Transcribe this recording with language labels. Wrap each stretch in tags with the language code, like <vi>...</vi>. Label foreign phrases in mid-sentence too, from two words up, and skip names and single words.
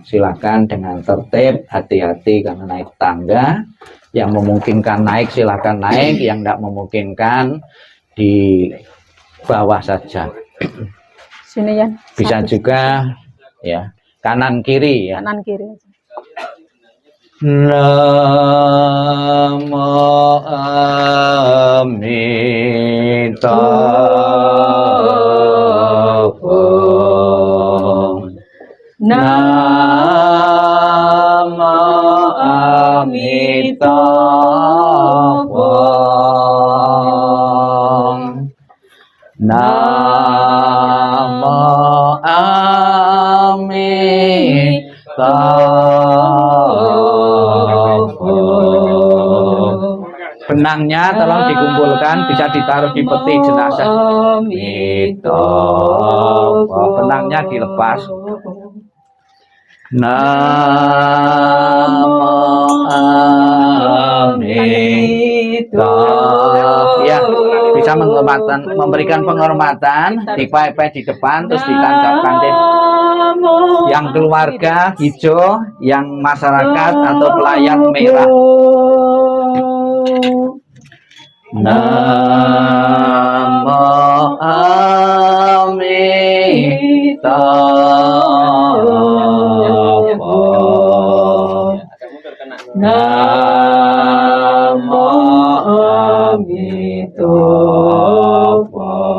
<id>Silakan dengan tertib, hati-hati karena naik tangga. Yang memungkinkan naik silakan naik, yang tidak memungkinkan di bawah saja. Sini ya. Bisa juga ya, kanan kiri ya. Kanan kiri.</id> <sa>Namo Amitabha. Namo Amitabha. Namo Amitabha.</sa> <id>Benangnya tolong dikumpulkan, bisa ditaruh di peti jenazah. Amitabha. Benangnya dilepas.</id> <sa>Namo Amitabha.</sa> <id>Ya, bisa memberikan penghormatan, dipapai di depan, terus ditancapkan deh. Yang keluarga hijau, yang masyarakat atau pelayan merah.</id> <sa>Namo Amitabha. Namo Amitabha.</sa>